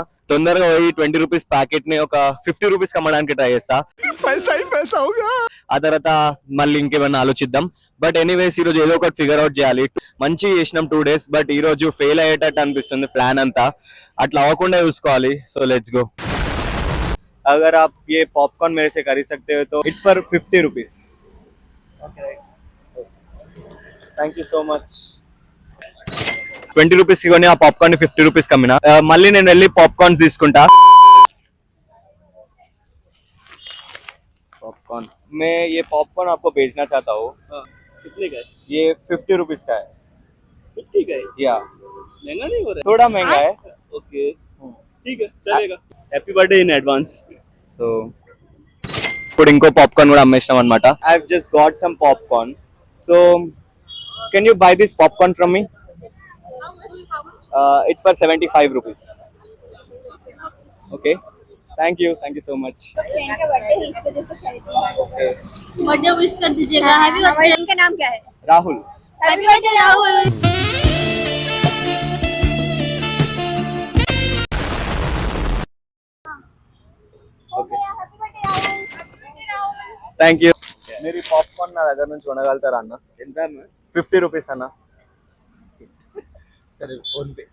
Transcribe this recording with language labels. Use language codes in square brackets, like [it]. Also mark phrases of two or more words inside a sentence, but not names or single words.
[te] తొందరగా పోయి 20 [en] rupees packet [te] ని ఒక 50 రూపీస్ అమ్మడానికి ట్రై చేస్తా. ఆ తర్వాత మళ్ళీ ఇంకేమైనా ఆలోచిద్దాం. [en] but anyways [te] ఈ రోజు ఏదో ఒకటి [en] figure out [te] చేయాలి. మంచి చేసినాం 2 days, బట్ ఈ రోజు ఫెయిల్ అయ్యేటట్టు అనిపిస్తుంది ప్లాన్ అంతా. అట్లా అవ్వకుండా చూసుకోవాలి. [en] so let's go. [hi] अगर आप ये पॉपकॉर्न मेरे से खरीद सकते हो तो [en] it's for 50 rupees. thank you so much. [te] 20 రూపీస్ కి కొని ఆ పాప్కార్న్ 50 రూపీస్ కమ్మినా. మళ్ళీ నేను వెళ్ళి పాప్కార్న్స్ తీసుకుంటా. [hi] पॉपकॉर्न मैं ये पॉपकॉर्न आपको भेजना चाहता हूँ. कितने का है? ये 50 रुपीस का है. 50 का है? या महंगा नहीं हो रहा थोड़ा महंगा है. है? ओके, ठीक है, चलेगा. [en] happy birthday in advance. [te] సో ఇప్పుడు ఇంకో పాప్కార్న్ కూడా అమ్మేసినాం అనమాట. [en] I have just got some popcorn. So can you buy this popcorn from me? it's for 75 rupees. okay, thank you so much. birthday wish [hi] कर दीजिएगा. [en] happy birthday. [hi] इनका नाम क्या है? राहुल. [en] happy birthday राहुल. thank you. [te] మీరు పాప్కార్న్ నా దగ్గర నుంచి కొనగలుగుతారా అన్న? ఎంత? 50 రూపీస్ అన్న. సరే, ఫోన్ పే.